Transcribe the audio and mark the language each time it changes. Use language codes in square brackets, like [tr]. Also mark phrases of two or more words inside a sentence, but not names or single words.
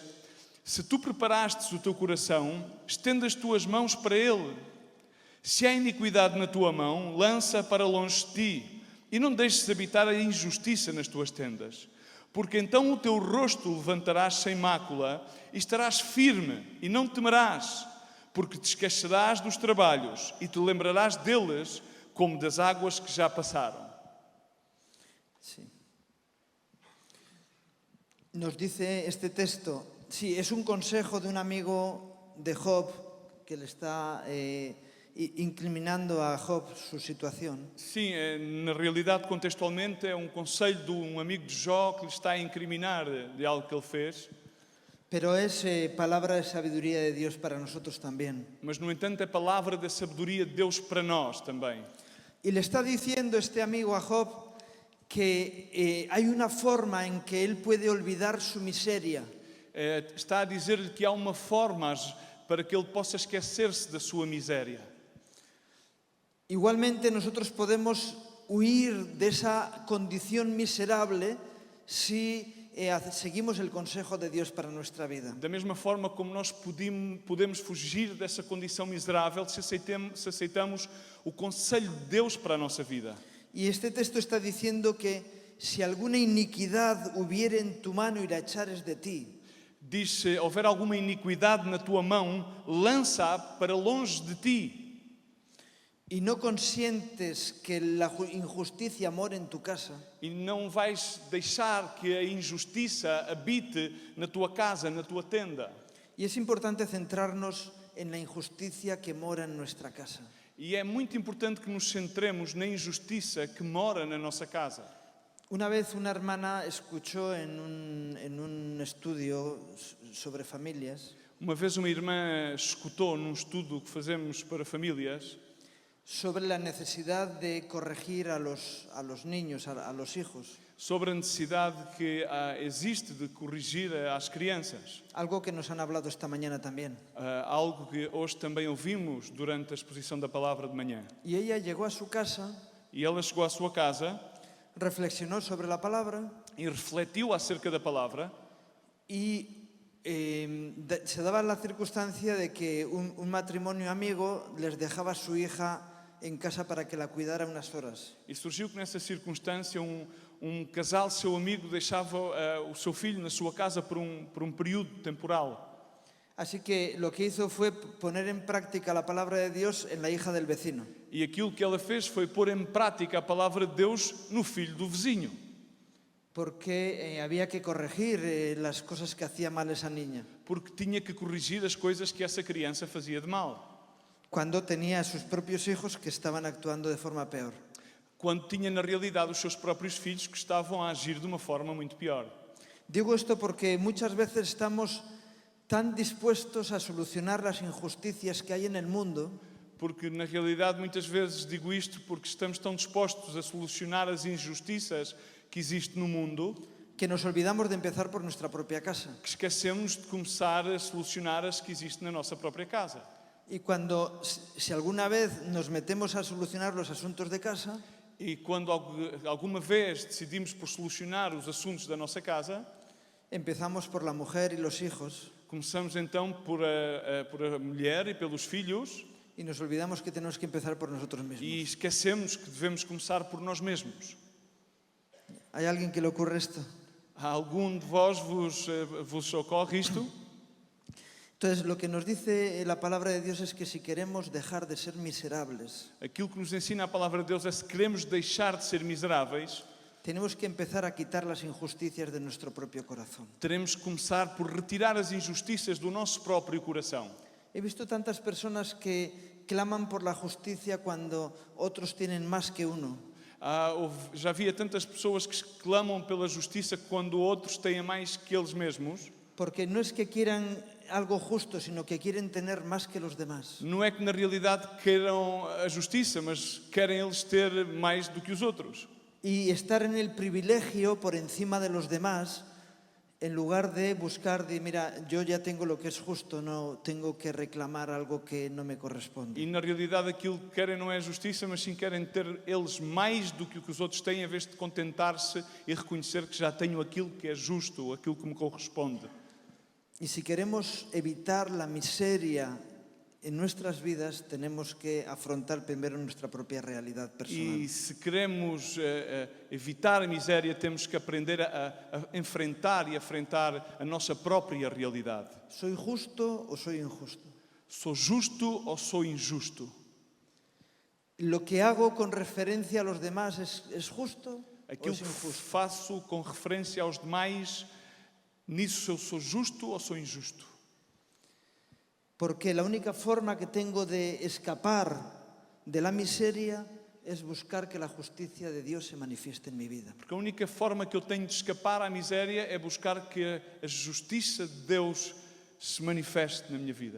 [pt] Se tu preparastes o teu coração, estenda as tuas mãos para ele. Se há iniquidade na tua mão, lança para longe de ti, e não deixes habitar a injustiça nas tuas tendas. Porque então o teu rosto levantarás sem mácula, e estarás firme, e não temerás, porque te esquecerás dos trabalhos, e te lembrarás deles, como das águas que já passaram. [es] sí. Nos dice este texto, sí, es un consejo de un amigo de Job que le está incriminando a Job su situación. [pt] Sim, na realidade, contextualmente, é um conselho de um amigo de Jó que lhe está a incriminar de algo que ele fez. [es] Pero es palabra de sabiduría de Dios para nosotros también. [pt] Mas, no entanto, é palavra da sabedoria de Deus para nós também. [es] Y le está diciendo este amigo a Job que hay una forma en que él puede olvidar su miseria. [pt] Está a dizer-lhe que há uma forma para que ele possa esquecer-se da sua miséria. [es] Igualmente nosotros podemos huir de esa condición miserable si seguimos el consejo de Dios para nuestra vida. [pt] Da mesma forma como nós podemos fugir dessa condição miserável se aceitamos o conselho de Deus para a nossa vida. [es] Y este texto está diciendo que si alguna iniquidad hubiere en tu mano y la echares de ti, [pt] Diz, se houver alguma iniquidade na tua mão, lança-a para longe de ti. [es] y no consientes que la injusticia more en tu casa, [pt] E não vais deixar que a injustiça habite na tua casa, na tua tenda. [es] y es importante centrarnos en la injusticia que mora en nuestra casa. [pt] E é muito importante que nos centremos na injustiça que mora na nossa casa. [es] Una vez una hermana escuchó en un estudio sobre familias [pt] Uma vez uma irmã escutou num estudo que fazemos para famílias [es] sobre la necesidad de corregir a los niños, a los hijos. [pt] sobre a necessidade que existe de corrigir às crianças. [es] Algo que nos han hablado esta mañana también. [pt] Algo que hoje também ouvimos durante a exposição da palavra de manhã. [es] Y ella llegó a su casa, [pt] E ela chegou à sua casa [es] reflexionó sobre la palabra [pt] e refletiu acerca da palavra [es] y se daba la circunstancia de que un matrimonio amigo les dejaba a su hija en casa para que la cuidara unas horas. [pt] e surgiu que nessa circunstância um casal, seu amigo, deixava o seu filho na sua casa por um período temporal. [es] Así que lo que hizo fue poner en práctica la palabra de Dios en la hija del vecino. [pt] E aquilo que ela fez foi pôr em prática a palavra de Deus no filho do vizinho. [es] Porque había que corregir las cosas que hacía mal esa niña. [pt] Porque tinha que corrigir as coisas que essa criança fazia de mal. [es] Cuando tenía a sus propios hijos que estaban actuando de forma peor. [pt] Quando tinha na realidade os seus próprios filhos que estavam a agir de uma forma muito pior. [es] Digo esto porque muchas veces estamos tan dispuestos a solucionar las injusticias que hay en el mundo [pt] Porque na realidade muitas vezes digo isto porque estamos tão dispostos a solucionar as injustiças que existem no mundo [es] que nos olvidamos de empezar por nuestra propia casa. [pt] que esquecemos de começar a solucionar as que existem na nossa própria casa. [es] Y cuando, si alguna vez nos metemos a solucionar los asuntos de casa, [pt] E quando alguma vez decidimos por solucionar os assuntos da nossa casa, [es] empezamos por la mujer y los hijos [pt] começamos então por a mulher e pelos filhos [es] y nos olvidamos que tenemos que empezar por nosotros [pt] e [es] mismos. [pt] esquecemos que devemos começar por nós mesmos. [es] ¿Hay alguien que le ocurre esto? [pt] A algum de vós vos ocorre isto? [es] Entonces, lo que nos dice la palabra de Dios es que si queremos dejar de ser miserables, [pt] Aquilo que nos ensina a palavra de Deus é se queremos deixar de ser miseráveis, [es] tenemos que empezar a quitar las injusticias de nuestro propio corazón. [pt] teremos que começar por retirar as injustiças do nosso próprio coração. [es] He visto tantas personas que claman por la justicia cuando otros tienen más que uno. [pt] Já havia tantas pessoas que clamam pela justiça quando outros têm mais que eles mesmos. [es] Porque no es que quieran algo justo, sino que quieren tener más que los demás. [pt] Não é que na realidade queiram a justiça, mas querem eles ter mais do que os outros. [es] Y estar en el privilegio por encima de los demás En lugar de buscar, mira, yo ya tengo lo que es justo, no tengo que reclamar algo que no me corresponde. [pt] E na realidade aquilo que querem não é justiça, mas sim querem ter eles mais do que o que os outros têm, em vez de contentar-se e reconhecer que já tenho aquilo que é justo, aquilo que me corresponde. [es] Y si queremos evitar la miseria en nuestras vidas, tenemos que afrontar primero nuestra propia realidad personal. [pt] E se queremos evitar a miséria, temos que aprender a enfrentar e afrontar a nossa própria realidade. [es] ¿Soy justo o soy injusto? [pt] Sou justo ou sou injusto? [es] ¿Lo que hago con referencia a los demás es justo o [pt] Aquilo [es] es [pt] que [es] injusto? [pt] faço com referência aos demais, nisso eu sou justo ou sou injusto? [es] Porque la única forma que tengo de escapar de la miseria es buscar que la justicia de Dios se manifieste en mi vida. [pt] Porque a única forma que eu tenho de escapar à miséria é buscar que a justiça de Deus se manifeste na minha vida.